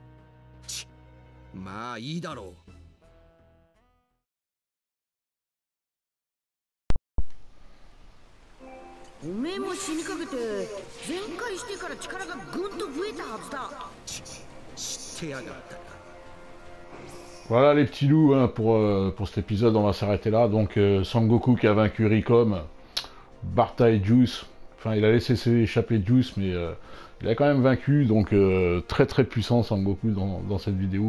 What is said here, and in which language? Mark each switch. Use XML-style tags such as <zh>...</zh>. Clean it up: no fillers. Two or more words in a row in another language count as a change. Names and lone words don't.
<ja>まあいいだろう。おめえも死にかけて全開してから力がぐんと増えたはずだ。知ってやがった。</ja> <fr>Voilà les petits loups, hein, pour cet épisode, on va s'arrêter là. Donc Sangoku qui a vaincu Ricom, Barta et Juice, enfin il a laissé s'échapper Juice, mais il a quand même vaincu, donc très très puissant Sangoku dans cette vidéo.</fr>